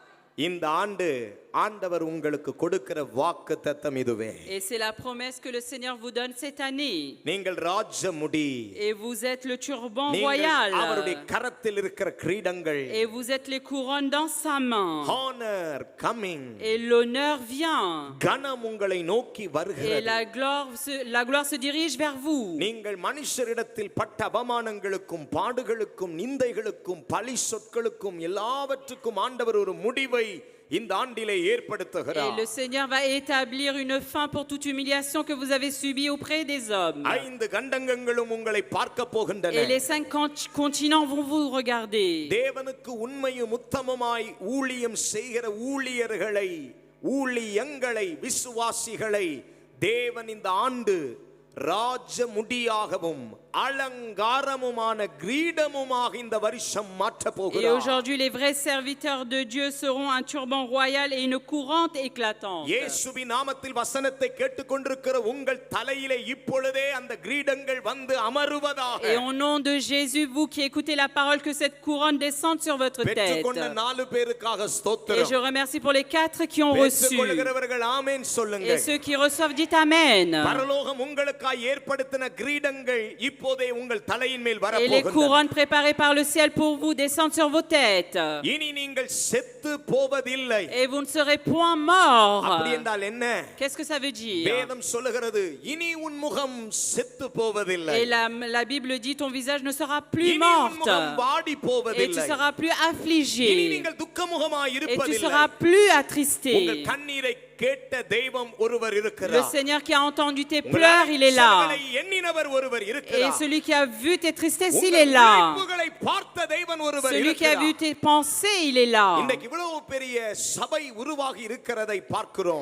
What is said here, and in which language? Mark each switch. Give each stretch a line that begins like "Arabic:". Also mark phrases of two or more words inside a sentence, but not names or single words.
Tamil: இந்த ஆண்டு ஆண்டவர் உங்களுக்கு கொடுக்கிற வாக்குத்தத்தம் இதுவே.
French: Et c'est la promesse que le Seigneur vous donne cette année.
Tamil: நீங்கள் ராஜ முடி,
French: Et vous êtes le turban
Tamil: நீங்கள்
French: royal.
Tamil: அவருடைய கரத்தில் இருக்கிற கிரீடங்கள்.
French: Et vous êtes les couronnes dans sa main.
English: Honor coming.
French: Et l'honneur vient.
Tamil: கனம் உங்களை நோக்கி
French: Et
Tamil: வருகிறது.
French: la gloire se dirige vers vous.
Tamil: நீங்கள் மனுஷரிடத்தில் பட்ட அவமானங்களுக்கும் பாடுகளுக்கும் நிந்தைகளுக்கும் பழி சொற்களுக்கும் எல்லாவற்றுக்கும் ஆண்டவர் ஒரு முடிவை இந்த ஆண்டிலே
French: Et
Tamil: ஏற்படுத்துகிறார்.
French: le Seigneur va établir une fin pour toute humiliation que vous avez subie auprès des hommes.
Tamil: 5 கண்டங்களும் உங்களை பார்க்க
French: Et
Tamil: போகின்றன.
French: les 5 continents vont vous regarder.
Tamil: தேவனுக்கு உண்மையும் உத்தமமாய் ஊழியம் செய்கிற ஊழியர்களை, ஊழியங்களை, விசுவாசிகளை தேவன் இந்த ஆண்டு ராஜ முடியாகவும் அலங்காரமுமான கிரீடமுமாக இந்த வருஷம் மாற்ற
French: Et
Tamil: போகிறார்.
French: aujourd'hui, les vrais serviteurs de Dieu seront un turban royal et une courante éclatante.
Tamil: இயேசுவின் நாமத்தில் வசனத்தை கேட்டுக்கொண்டிருக்கிற உங்கள் தலையிலே இப்பொழுதே அந்த கிரீடங்கள் வந்து அமருவதாக.
French: Et au nom de Jésus, vous qui écoutez la parole, que cette couronne descende sur votre tête.
Tamil: பெற்றுக்கொண்ட 4 பேருக்காக
French: Et
Tamil: ஸ்தோத்திரம்.
French: je remercie pour les 4 qui ont reçu.
Tamil: பெற்றுக்கொள்கிறவர்கள் ஆமென்
French: Et
Tamil: சொல்லுங்க.
French: ceux qui reçoivent, dites Amen.
Tamil: பரலோகம் உங்களுக்காக ஏற்படுத்தின கிரீடங்கள் இப்போதே உங்கள் தலையின் மேல்
French: Et les
Tamil: வரப்போகின்றன.
French: couronnes préparées par le ciel pour vous descendent sur vos têtes.
Tamil: இனி நீங்கள் செத்து போவதில்லை.
French: Et vous ne serez point morts.
Tamil: அப்படி என்றால் என்ன?
French: Qu'est-ce que ça veut dire?
Tamil: வேதம் சொல்லுகிறது இனி உன் முகம் செத்து போவதில்லை.
French: Et la Bible dit ton visage ne sera plus
Tamil: இனி உன் முகம்
French: morte.
Tamil: வாடி
French: Et tu
Tamil: போவதில்லை.
French: seras plus
Tamil: இனி
French: affligé.
Tamil: நீங்கள் துக்கமுகமாய்
French: Et tu
Tamil: இருப்பதில்லை.
French: seras plus
Tamil: உங்கள்
French: attristé.
Tamil: கண்ணீரை கேட்ட தெய்வம் ஒருவர்
French: Le
Tamil: இருக்கிறார்.
French: Seigneur qui a entendu tes
Tamil: உங்கள்
French: pleurs, il est là.
Tamil: அலைச்சல்களை எண்ணினவர் ஒருவர்
French: Et
Tamil: இருக்கிறார்.
French: celui qui a vu tes tristesses, il
Tamil: உங்கள்
French: est là.
Tamil: உழைப்புகளை பார்த்த தெய்வன் ஒருவர்
French: Celui qui a vu
Tamil: இருக்கிறார்.
French: tes pensées, il est là.
Tamil: இன்றைக்கு இவ்வளவு பெரிய சபை உருவாகி இருக்கிறதை பார்க்கிறோம்.